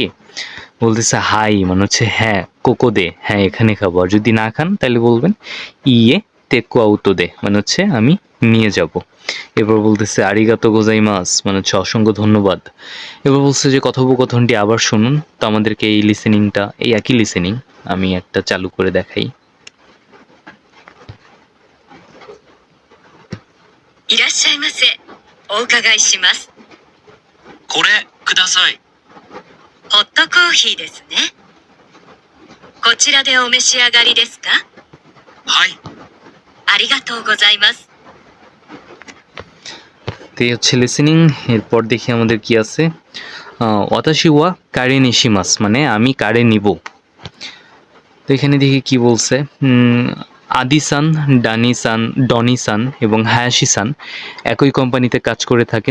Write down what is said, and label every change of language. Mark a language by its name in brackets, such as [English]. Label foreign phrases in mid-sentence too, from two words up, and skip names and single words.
[Bangla] বলতেছে হাই মানে হচ্ছে হ্যাঁ, [Japanese] ここで [Bangla] হ্যাঁ এখানে খাবো, আর যদি না খান তাহলে বলবেন [Japanese] いえ、テイクアウトで [Bangla] মানে হচ্ছে আমি নিয়ে যাব। এবার বলতেছে [Japanese] ありがとうございます [Bangla] মানে হচ্ছে অসংখ্য ধন্যবাদ। এবার বলছে যে কথোপকথনটি আবার শুনুন। তো আমাদেরকে এই লিসেনিংটা, এই একই লিসেনিং আমি একটা চালু করে দেখাই। [Japanese] いらっしゃいませ。お伺いします。これください。ホットコーヒーですね。こちらでお召し上がりですか？はい。ありがとうございます。 [Bangla] তো এই হচ্ছে লিসেনিং। এরপর দেখি আমাদের কি আছে, [Japanese] 私はカレーにします [Bangla] মানে আমি কারে নিব। তো এখানে দেখি কি বলছে, আদিসান, ডানিসান, ডনিসান এবং হায়াশিসান একই কোম্পানিতে কাজ করে থাকেন।